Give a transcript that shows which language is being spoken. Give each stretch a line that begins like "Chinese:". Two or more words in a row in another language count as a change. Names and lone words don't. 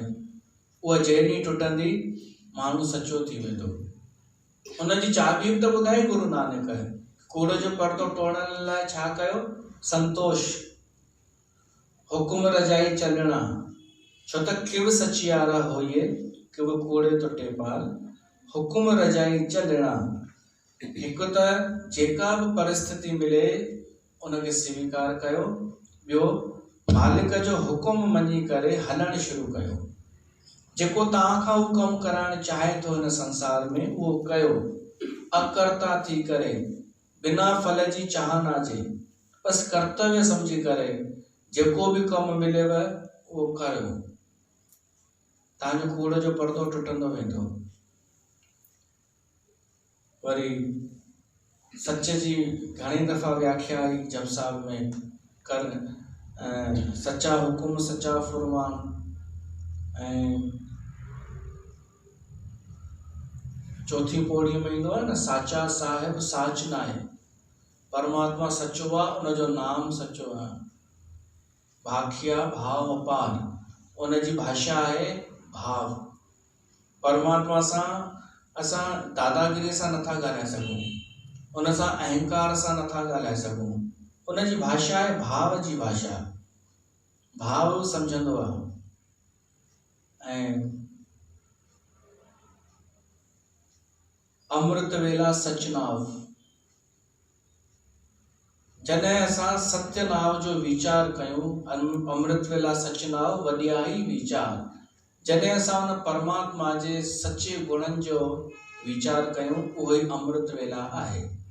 Sindhi: उहा जंहिं ॾींहुं टुटंदी माण्हू सचो थी वेंदो। उनजी चाबी बि त ॿुधाई गुरु नानक, कूड़ जो पर्दो तोड़ण लाइ छा कयो?
Punjabi: ਸੰਤੋਸ਼, ਹੁਕਮ ਰਜਾਈ ਚਲਣਾ,
Sindhi: छो त
Punjabi: ਕਿਵ ਸਚਿਆਰਾ ਹੋਈਐ, ਕਿਵ ਕੂੜੈ ਤੋ ਟੇਪਾਲ, ਹੁਕਮ ਰਜਾਈ ਚਲਣਾ।
Sindhi: हिकु त जेका बि परिस्थिति मिले उनखे स्वीकार कयो, ॿियो मालिक जो हुकुम मञी करे हलणु शुरू कयो। जेको तव्हां खां हू कमु कराइणु चाहे थो हिन संसार में उहो कयो, अकर्ता थी करे, बिना फल जी चाह नाजे, बसि कर्तव्य सम्झी करे जेको बि कमु मिलेव उहो कयो। तव्हांजो कूड़ जो पर्दो टुटंदो वेंदो। वरी सच जी घणी दफ़ा व्याख्या आई जप साहिब में,
Punjabi: ਕਰ ਸੱਚਾ ਹੁਕਮ ਸੱਚਾ ਫੁਰਮਾਨ,
Sindhi: ऐं चौथी पौड़ीअ में ईंदो आहे न,
Punjabi: ਸਾਚਾ ਸਾਹਿਬ ਸਾਚ ਨ
Sindhi: आहे, परमात्मा सचो आहे, उनजो नाम सचो आहे।
Punjabi: ਭਾਖਿਆ ਭਾਵ ਅਪਾਰ,
Sindhi: उनजी भाषा आहे भाव। परमात्मा सां असां दादागिरी सां नथा ॻाल्हाए सघूं, उन सां अहंकार सां नथा ॻाल्हाए सघूं। उनजी भाषा आहे भाव जी भाषा, भाव सम्झंदो आहे। ऐं
Punjabi: ਅੰਮ੍ਰਿਤ ਵੇਲਾ ਸਚਨਾਵ,
Sindhi: जॾहिं असां सत्य नाव जो वीचार कयूं,
Punjabi: ਅੰਮ੍ਰਿਤ ਵੇਲਾ ਸਚਨਾਵ ਵਡਿਆਈ ਵੀਚਾਰ,
Sindhi: जॾहिं असां उन परमात्मा जे सचे गुणनि जो वीचार कयूं, उहो ई अमृत वेला आहे।